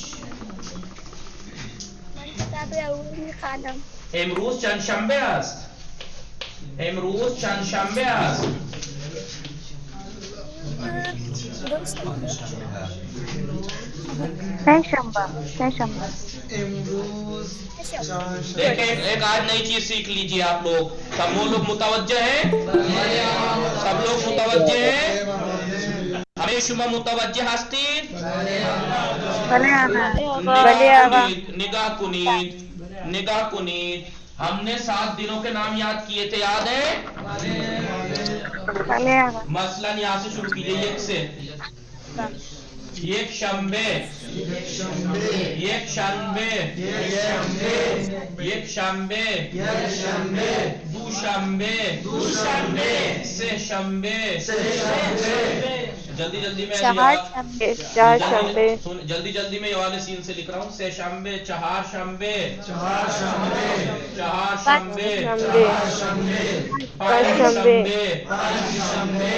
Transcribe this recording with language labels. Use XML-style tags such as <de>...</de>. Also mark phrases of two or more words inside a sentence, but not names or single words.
<fa>من کتاب اول میخوانم. امروز چند شنبه است؟ امروز چند شنبه است؟ سهشنبه.</fa> <ur>دیکھیں ایک آج نئی چیز سیکھ لیجیے آپ لوگ. سب وہ لوگ متوجہ ہیں؟ سب لوگ متوجہ ہیں؟</ur> <fa>ہمیں شما متوجہ ہستید؟ نگاہ کنید.</fa> <ur>ہم نے 7 دنوں کے نام یاد کیے تھے، یاد ہے؟ مثلا یہاں سے شروع کیجئے. ایک سے</ur> <fa>یک شنبے، یک شنبے، یک شنبے، دو شنبے، سه شنبے.</fa> <ur>جلدی جلدی میں جلدی جلدی میں یہ والے سین سے لکھ رہا ہوں.</ur> <fa>سه شنبے، چہار شنبے، چہار شنبے، پانچ شنبے،</fa>